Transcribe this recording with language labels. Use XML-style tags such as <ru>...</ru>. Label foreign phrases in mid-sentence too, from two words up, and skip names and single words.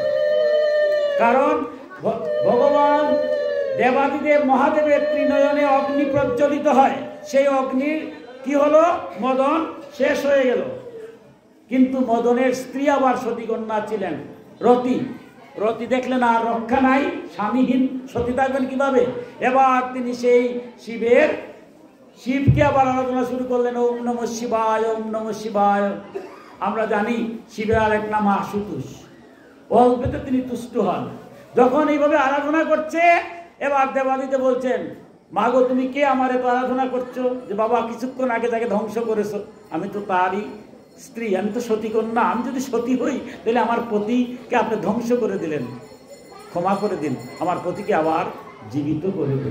<bn>কারণ ভগবান দেবাদিদেব মহাদেবের ত্রিনয়নে অগ্নি প্রজ্বলিত হয়, সেই অগ্নির কি হলো, মদন শেষ হয়ে গেল। কিন্তু মদনের স্ত্রী আবার সতীকন্যা ছিলেন রতি। রতি দেখলেন আর রক্ষা নাই, স্বামীহীন সতী থাকবেন কিভাবে। এবার তিনি সেই শিবকে আবার আরাধনা শুরু করলেন,</bn> <sa>ওম নমঃ শিবায়, ওম নমঃ শিবায়।</sa> <bn>আমরা জানি শিবের আরেক নাম আশুতোষ, অল্পেতে তিনি তুষ্ট হন। যখন এইভাবে আরাধনা করছে, এবার দেবাদিদেব বলছেন, মাগো তুমি কে আমার এত আরাধনা করছো, যে বাবা কিছুক্ষণ আগে তাকে ধ্বংস করেছো, আমি তো তারই স্ত্রী, আমি তো সতী কন্যা, আমি যদি সতী হই তাহলে আমার পতিকে আপনি ধ্বংস করে দিলেন, ক্ষমা করে দিন, আমার পতিকে আবার জীবিত করে দিন।</bn>